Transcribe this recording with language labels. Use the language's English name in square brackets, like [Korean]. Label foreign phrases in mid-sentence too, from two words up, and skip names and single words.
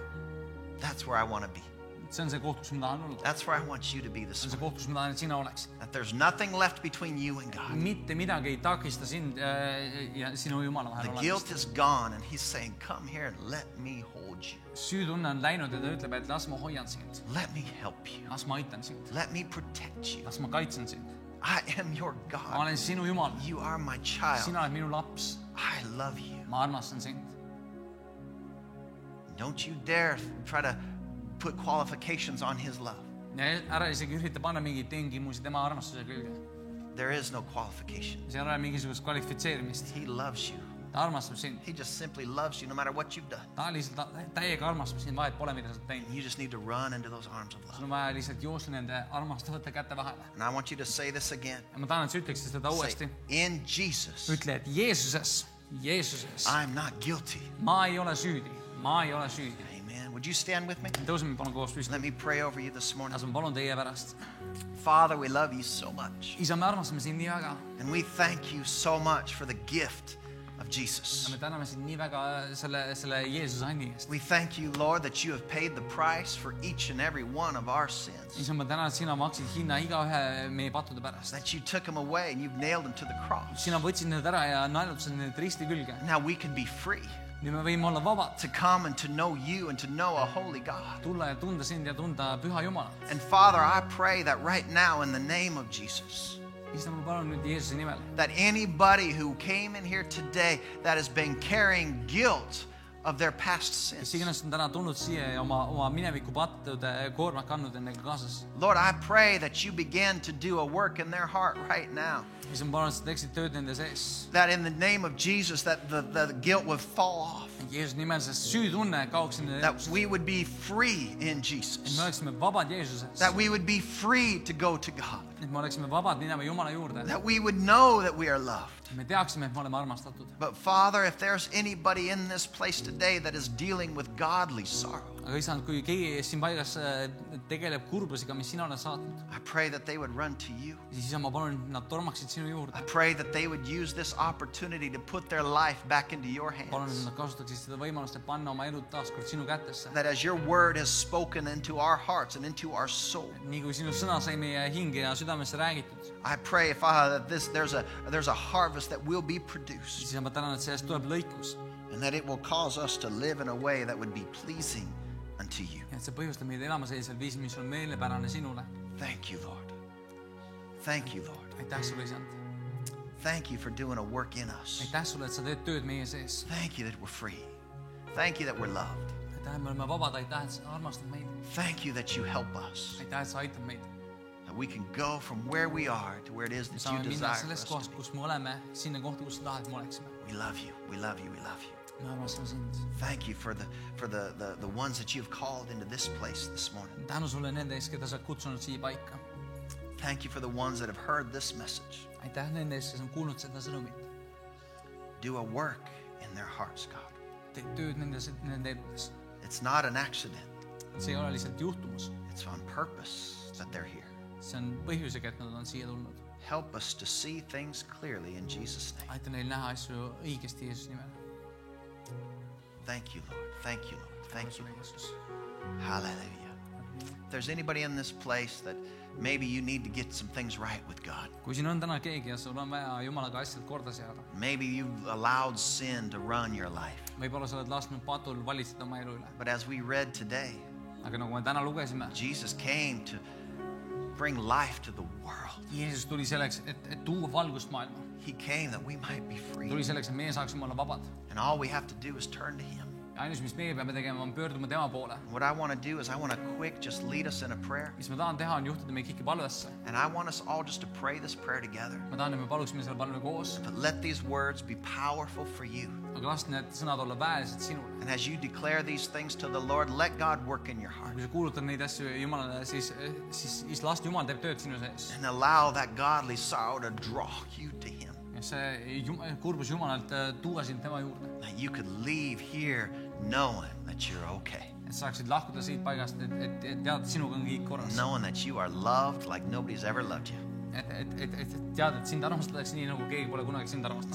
[English] That's where I want to be. [Estonian] see on see koht, kus ma tahan olla. [English] That's where I want you to be this [Estonian] see on see [English] morning. [Estonian] koht, kus ma tahan, et sina oleksid. [English] That there's nothing left between you and God. [Estonian] mitte midagi ei takista sind ja sinu Jumala vahel [English] The guilt [Estonian] olemist. [English] is gone, and he's saying, come here and let me hold you. [Estonian] süütunne on läinud ja ta ütleb, et las ma hoian sind. [English] Let me help you. [Estonian] las ma aitan sind. [English] Let me protect you. [Estonian] las ma kaitsen sind. [English] I am your [Estonian] ma [English] God. [Estonian] olen sinu Jumal. [English] You are my child. [Estonian] sina oled minu laps. [English] I love you. [Estonian] ma armastan sind. [English] Don't you dare try to put qualifications on his love. [Estonian] ära isegi ürita panna mingeid tingimusi tema armastuse külge. [English] There is no qualification. [Estonian] seal ei ole mingisugust kvalifitseerimist. [English] He loves you. [Estonian] ta armastab sind. [English] He just simply loves you no matter what you've done. [Estonian] ta lihtsalt täiega armastab sind, vahet pole, mida sa oled teinud. [English] You just need to run into those arms of [Estonian] sul [English] love. [Estonian] on vaja lihtsalt joosta nende armastavate käte vahele. [English] And I want you to say this again. [Estonian] ja ma tahan, et sa ütleksid seda [English] Say, [Estonian] uuesti. [English] in Jesus, [Estonian] ütle, et Jeesuses [English] I'm not guilty. [Estonian] ma ei ole süüdi. ma ei ole süüdi. [English] Amen. Would you stand with me? [Estonian] tõuseme palun koos püsti. [English] Let me pray over you this morning. [Estonian] las ma palun teie pärast. [English] Father, we love you so much. [Estonian] isa, me armastame sind nii väga. [English] And we thank you so much for the gift of [Estonian] ja [English] Jesus. [Estonian] me täname sind nii väga selle Jeesuse anni eest. [English] We thank you, Lord, that you have paid the price for each and every one of our sins. [Estonian] isa, ma tänan, et sina maksid hinna igaühe meie pattude pärast. [English] That you took them away and you've nailed them to the cross. [Estonian] sina võtsid need ära ja naelutasid need risti külge. [English] Now we can be free [Estonian] nüüd me võime olla vabad. [English] to come and to know you and to know a holy God. [Estonian] tulla ja tunda sind ja tunda püha Jumalat. [English] And Father, I pray that right now in the name of Jesus, [Estonian] isa, ma palun nüüd Jeesuse nimel. [English] that anybody who came in here today that has been carrying guilt of their past [Estonian] kes [English] sins, [Estonian] iganes on täna tulnud siia ja oma mineviku pattude koormat kandnud endaga kaasas. [English] Lord, I pray that you begin to do a work in their heart right now. [Estonian] isa, ma palun, et sa teeksid tööd nende sees. [English] That in the name of Jesus, that the guilt would fall off. [Estonian] Jeesuse nimel see süütunne kaoks nende [English] That [Estonian] elust. [English] we would be free in [Estonian] et [English] Jesus. [Estonian] me oleksime vabad Jeesuses. [English] That we would be free to go to God. [Estonian] et me oleksime vabad minema Jumala juurde. [English] That we would know that we are loved. [Estonian] me teaksime, et me oleme armastatud. [English] But Father, if there's anybody in this place today that is dealing with godly sorrow, [Estonian] aga isa, kui keegi siin paigas tegeleb kurbusega, mis sina oled saatnud, [English] I pray that they would run to you. [Estonian] siis isa, ma palun, et nad tormaksid sinu juurde. [English] I pray that they would use this opportunity to put their life back into your [Estonian] palun, et [English] hands. [Estonian] nad kasutaksid seda võimalust, et panna oma elud taaskord sinu kätesse. [English] That as your word has spoken into our hearts and into our soul, [Estonian] nii kui sinu sõna sai meie hinge ja südamesse räägitud, [English] I pray, Father, that there's a harvest that will be produced, [Estonian] siis ma tänan, et sellest tuleb lõikus. [English] and that it will cause us to live in a way that would be pleasing unto you. [Estonian] ja et see põhjustab meid elama sellisel viisil, mis on meelepärane sinule. [English] Thank you, Lord. Thank you, Lord. [Estonian] aitäh sulle, isand. [English] Thank you for doing a work in us. [Estonian] aitäh sulle, et sa teed tööd meie sees. [English] Thank you that we're free. Thank you that we're loved. [Estonian] aitäh, et me oleme vabad, aitäh, et sa armastad meid. [English] Thank you that you help us. [Estonian] aitäh, et sa aitad meid. [English] That we can go from where we are to where it is [Estonian] me [English] that you [Estonian] saame minna [English] desire for us [Estonian] sellest [English] to [Estonian] kohast, [English] be. [Estonian] kus me oleme, sinna kohta, kus sa tahad, et me oleksime. [English] We love you. We love you. We love you. [Estonian] me armastame sind. [English] Thank you for the ones that you've called into this place this morning. [Estonian] tänu sulle nende ees, keda sa oled kutsunud siia paika. [English] Thank you for the ones that have heard this message. [Estonian] aitäh nende ees, kes on kuulnud seda sõnumit. [English] Do a work in their hearts, God. [Estonian] teed tööd nende eludes. [English] It's not an accident. [Estonian] see ei ole lihtsalt juhtumus. [English] It's on purpose that they're here. [Estonian] see on põhjusega, et nad on siia tulnud. [English] Help us to see things clearly in Jesus' name. [Estonian] aita neil näha asju õigesti Jeesuse nimel. [English] Thank you, Lord. Thank you, Lord. Thank you. [Estonian] sulle, Jeesus. [English] Hallelujah. If there's anybody in this place that maybe you need to get some things right with God. [Estonian] kui siin on täna keegi ja sul on vaja Jumalaga asjad korda seada, [English] Maybe you've allowed sin to run your life. [Estonian] võib-olla sa oled lasknud patul valitseda oma elu üle. [English] But as we read today, [Estonian] aga nagu me täna lugesime, [English] Jesus came to bring life to the world. [Estonian] Jeesus tuli selleks, et tuua valgust maailma. [English] He came that we might be free. [Estonian] tuli selleks, et meie saaksime olla vabad. [English] And all we have to do is turn to Him. [Estonian] ja ainus, mis meie peame tegema, on pöörduma tema poole. [English] What I want to do is I want to quick just lead us in a prayer. [Estonian] mis ma tahan teha, on juhtida meid kõiki palvesse. [English] And I want us all just to pray this prayer together. [Estonian] ma tahan, et me paluksime selle palve koos, [English] But let these words be powerful for you. [Estonian] aga las need sõnad olla väelised sinule. [English] And as you declare these things to the Lord, let God work in your heart. [Estonian] kui sa kuulutad neid asju Jumalale, siis las Jumal teeb tööd sinu sees. [English] And allow that godly sorrow to draw you to Him. [Estonian] ja see kurbus Jumalalt tuua sind tema juurde. [English] That you could leave here knowing that you're okay. [Estonian] Et saaksid lahkuda siit paigast, et teada, et sinuga on kõik korras. [English] Knowing that you are loved like nobody's ever loved you. [Estonian] Et teada, et sind armastatakse nii, nagu keegi pole kunagi sind armastanud.